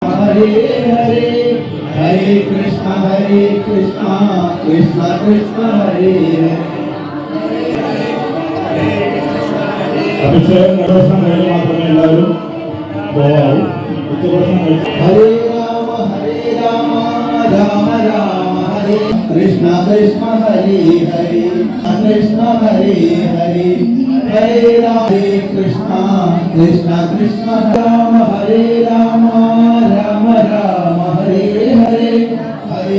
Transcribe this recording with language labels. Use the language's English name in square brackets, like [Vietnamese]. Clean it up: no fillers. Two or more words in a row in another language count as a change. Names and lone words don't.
[Sanskrit] हरे हरे हरे कृष्णा कृष्णा कृष्णा हरे [Malayalam] അഭിഷേകം നടോഷം കഴിഞ്ഞ് മാത്രമേ എല്ലാവരും പോവാവൂ. ഉച്ചഭക്ഷണം കഴിച്ചു. [Sanskrit] हरे राम राम राम हरे कृष्णा कृष्णा हरे हरे कृष्णा हरे हरे हरे राम कृष्णा कृष्णा कृष्णा राम हरे राम राम राम हरे हरे हरे